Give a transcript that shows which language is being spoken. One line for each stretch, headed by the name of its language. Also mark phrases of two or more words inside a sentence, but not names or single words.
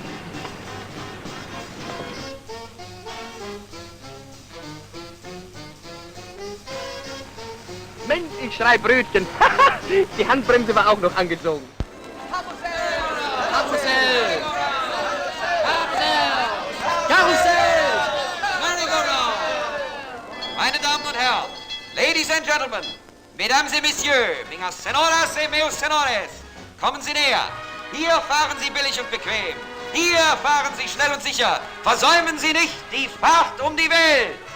German: Mensch, ich schrei Brötchen. Die Handbremse war auch noch angezogen. Karussell! Karussell! Meine Damen und Herren,
English: Ladies and Gentlemen,
French: Mesdames et Messieurs,
Portuguese: minhas Senoras e meus Senores,
German: kommen Sie näher. Hier fahren Sie billig und bequem. Hier fahren Sie schnell und sicher. Versäumen Sie nicht die Fahrt um die Welt.